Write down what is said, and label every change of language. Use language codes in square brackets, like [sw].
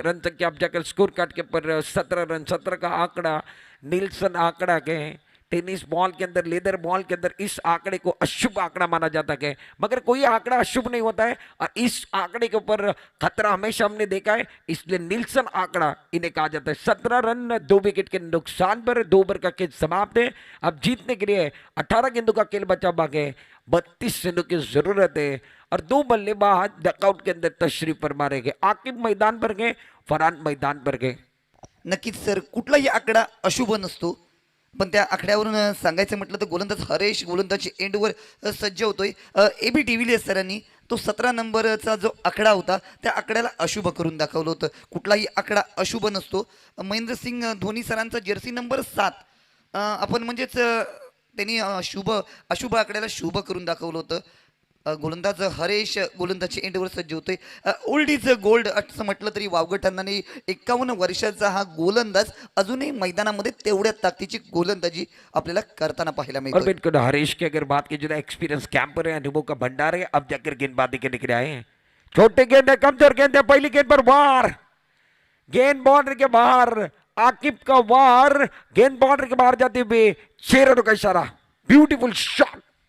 [hi] Run संख्या अब जाकर स्कोर कार्ड के ऊपर 17 रन, 17 का आंकड़ा नीलसन आंकड़ा के टेनिस बॉल के अंदर, लेदर बॉल के अंदर इस आंकड़े को अशुभ आंकड़ा माना जाता है, मगर कोई आंकड़ा अशुभ नहीं होता है, और इस आंकड़े के ऊपर खतरा हमेशा हमने देखा है, इसलिए नीलसन आंकड़ा इन्हें कहा जाता है। 17 रन 2 विकेट के नुकसान पर 2 ओवर का खेल समाप्त है। अब जीतने के लिए 18 गेंदों का खेल बचा बाकी, 32 रनों की जरूरत है, और 2 बल्लेबाज डकआउट के अंदर तशरीफ फरमा रहे गए। आकिब मैदान पर गए, फरहान मैदान पर गए। [mr] नक्कीच सर, कुठलाही आकडा अशुभ नसतो, पण त्या आकड्यावरून सांगायचं म्हटलं तर गोलंदाज हरेश गोलंदाजी एंडवर सज्ज होतोय. ए बी डिव्हिलियर्स सरांनी तो 17 नंबरचा जो आकडा होता त्या आकड्याला अशुभ करून दाखवलं होतं. कुठलाही आकडा अशुभ नसतो. महेंद्रसिंग धोनी सरांचा जर्सी नंबर 7 आपण म्हणजेच त्यांनी अशुभ आकड्याला शुभ करून दाखवलं होतं. गोलंदाज हरेश गोलंदाजी एंडवर सज्ज होतोय. ओल्ड इज गोल्ड असं म्हटलं तरी वावगं ठरणार नाही. 51 वर्षाचा हा गोलंदाज अजूनही मैदानामध्ये तेवढ्या ताकदीची गोलंदाजी आपल्याला करताना पाहायला [hi] और [mr] मिळतोय. [hi] बिल्कुल हरीश की अगर बात की जाए, एक्सपीरियंस कैंपर है, अनुभव का भंडार है, अब जाकर गेंदबाजी के निकले आए हैं। छोटे गेंद है, कमजोर गेंद है, पहली गेंद पर वार, गेंद बाउंड्री के बाहर, आकिब का वार, गेंद बाउंड्री के बाहर जाते हुए 6 रनों का इशारा, ब्यूटीफुल शॉट।